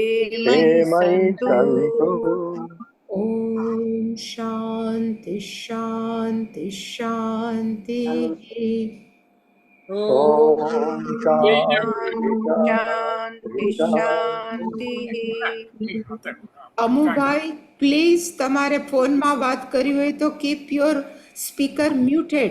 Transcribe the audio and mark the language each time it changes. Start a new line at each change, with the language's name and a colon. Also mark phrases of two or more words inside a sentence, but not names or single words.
Sanskrit: ते मयि मयि सन्तु सन्तु। ॐ शान्ति शान्ति शान्तिः ॐ शान्ति शान्ति शान्तिः
Gujarati: અમુભાઈ પ્લીઝ તમારે ફોનમાં વાત કરવી હોય તો
English: keep your speaker muted.